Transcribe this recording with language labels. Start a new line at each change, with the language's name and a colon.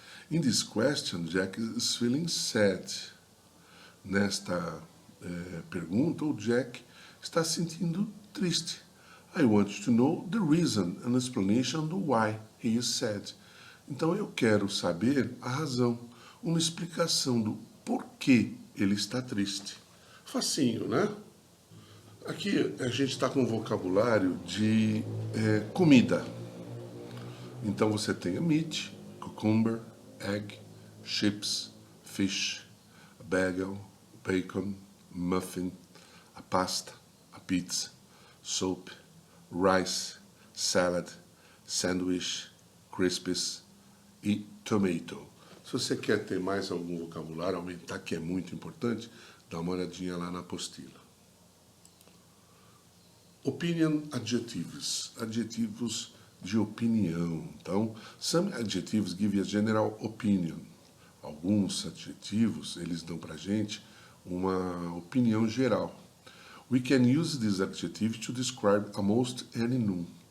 Portuguese: In this question, Jack is feeling sad. Nesta pergunta, o Jack está se sentindo triste.
English: I want to know the reason, an explanation do why he is sad.
Portuguese: Então eu quero saber a razão, uma explicação do porquê ele está triste. Facinho, né? Aqui a gente está com um vocabulário de comida.
English: Então você tem a meat, cucumber, egg, chips, fish, a bagel, bacon, muffin, a pasta, a pizza, soup, rice, salad, sandwich, crispies e tomato.
Portuguese: Se você quer ter mais algum vocabulário, aumentar, que é muito importante, dá uma olhadinha lá na apostila. Opinion adjectives, adjetivos de opinião.
English: Então, some adjectives give a general opinion.
Portuguese: Alguns adjetivos, eles dão pra gente uma opinião geral.
English: We can use this adjective to describe almost any noun.